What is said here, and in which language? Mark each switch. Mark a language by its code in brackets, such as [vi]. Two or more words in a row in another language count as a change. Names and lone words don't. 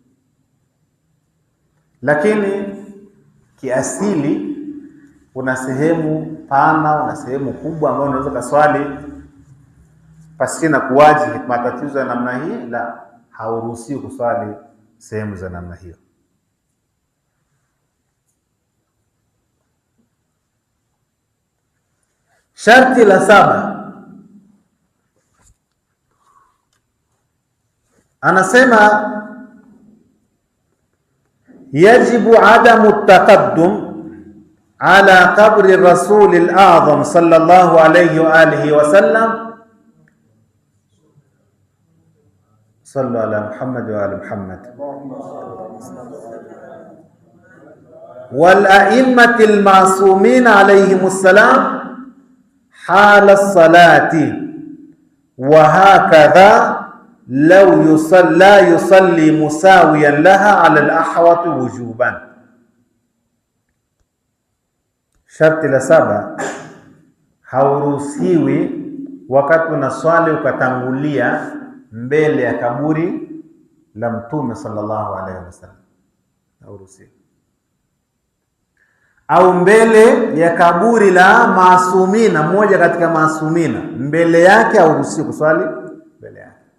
[sw] Lakini kiasili kuna sehemu pana, una sehemu kubwa ambayo unaweza kuswali pasina kuwaji matatizo ya namna hii, la hauruhusiwi kuswali sehemu za namna hiyo. Sharti la 7 anasema [ar] يجب عدم التقدم على قبر الرسول الأعظم صلى الله عليه وآله وسلم. صلوا على محمد وآل محمد والأئمة المعصومين عليهم السلام حال الصلاة وهكذا لو يصلي مساويا لها على الأحوط وجوبا. [sw] Sharti la 7, hauruhusiwi wakati unaswali ukatangulia mbele ya kaburi la Mtume [ar] صلى الله عليه وسلم. [sw] Hauruhusiwi. Au mbele ya kaburi la maasumina, mmoja katika maasumina, mbele yake hauruhusiwi kuswali mbele yake.